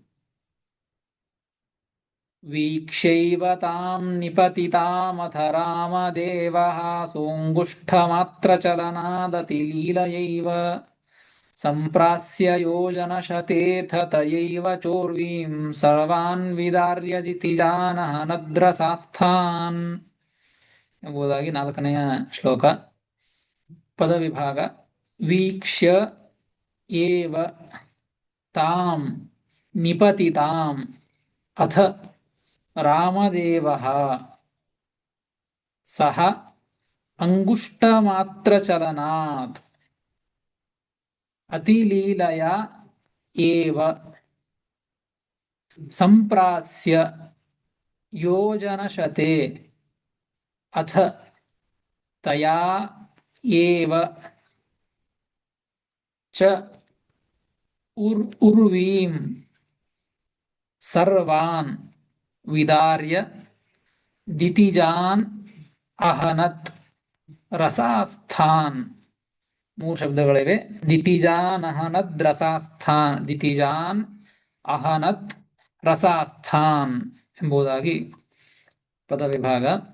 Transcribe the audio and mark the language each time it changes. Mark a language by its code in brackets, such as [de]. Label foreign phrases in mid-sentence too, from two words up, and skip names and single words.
[sa] ವೀಕ್ಷೈವ ತಾಂ ನಿಪತಿತಾಮಥ ರಾಮದೇವಃ ಸೋಂಗುಷ್ಠಮಾತ್ರಚಲನಾದತಿ ಲೀಲಯೈವ ಸಂಪ್ರಾಸ್ಯ ಯೋಜನಶತೇಥ ತಯೈವ ಚೋರ್ವೀಂ ಸರ್ವಾನ್ ವಿದಾರ್ಯದಿತಿ ಜಾನಃ ನದ್ರಸಾಸ್ಥಾನ್ [kn] ಎಂಬುದಾಗಿ 4ನೆಯ ಶ್ಲೋಕ. ಪದವಿಭಾಗ. [sa] ವೀಕ್ಷ್ಯ ಏವ ತಾಂ ನಿಪತಿತಾಂ ಅಥ ರಾಮದೇವಃ ಸಹ ಅಂಗುಷ್ಟಮಾತ್ರಚಲನಾತ್ ಅತಿಲೀಲಯ ಏವ ಸಂಪ್ರಾಸ್ಯ ಯೋಜನಶತೆ ಅಥ ತಯಾ ಏವ ಚ ಉರ್ವೀಂ ಸರ್ವಾನ್ ವಿದಾರ್ಯ ದಿತಿಜಾನ್ ಅಹನತ್ ರಸಾಸ್ಥಾನ್. [kn] 3 ಶಬ್ದಗಳಿವೆ. [sa] ದಿತಿಜಾನ್ ಅಹನದ್ ರಸಾಸ್ಥಾನ್, ದಿತಿಜಾನ್ ಅಹನತ್ ರಸಾಸ್ಥಾನ್ [kn] ಎಂಬುದಾಗಿ ಪದವಿಭಾಗ.